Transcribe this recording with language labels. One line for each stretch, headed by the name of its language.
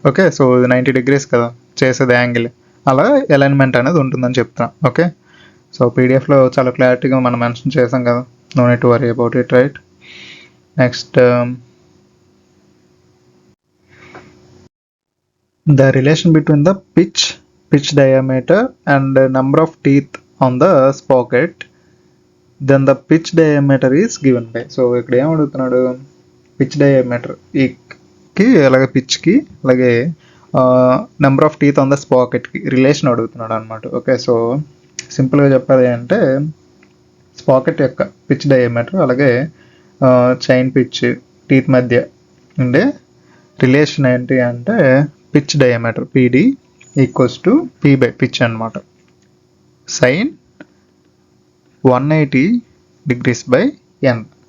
Telugu: Okay, so ఇది 90 degrees కదా చేసేది యాంగిల్, అలా అలైన్మెంట్ అనేది ఉంటుందని చెప్తాం. ఓకే, సో పీడిఎఫ్లో చాలా క్లారిటీగా మనం మెన్షన్ చేసాం కదా, no need to worry about it, right.
English: Next the relation between the pitch diameter and number of teeth on the sprocket, then the pitch diameter is given by.
Telugu: So ఇక్కడ ఏం అడుగుతున్నాడు, pitch diameter కి అలాగే పిచ్కి అలాగే number of teeth on the స్పాకెట్కి relation అడుగుతున్నాడు అనమాట. Okay, so సింపుల్గా చెప్పాలి అంటే స్పాకెట్ యొక్క పిచ్ డయామీటర్ అలాగే చైన్ పిచ్ టీత్ మధ్య ఉండే రిలేషన్ ఏంటి అంటే pitch diameter PD equals to P by pitch అనమాట, సైన్ 180 డిగ్రీస్ బై N.